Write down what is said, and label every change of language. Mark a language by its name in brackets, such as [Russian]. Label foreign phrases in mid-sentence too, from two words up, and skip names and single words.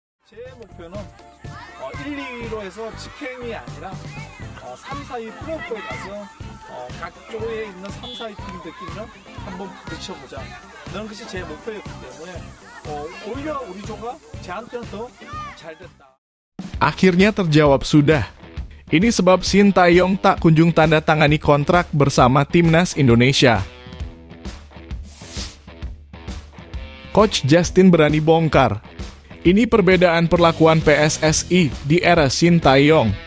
[Korean] 제 목표는 1, 2위로 해서 직행이 아니라 3, 4위 플레이오프에 가서 각 조에 있는 3, 4위 팀들끼리는 한번 부딪혀보자. 그런 것이 제 목표였기 때문에 오히려 우리 조가 저한테는 더 잘 됐다. [Indonesian] Akhirnya terjawab sudah. Ini sebab Shin Tae-yong tak kunjung tanda tangani kontrak bersama Timnas Indonesia. Coach Justin berani bongkar. Ini perbedaan perlakuan PSSI di era Shin Tae-yong.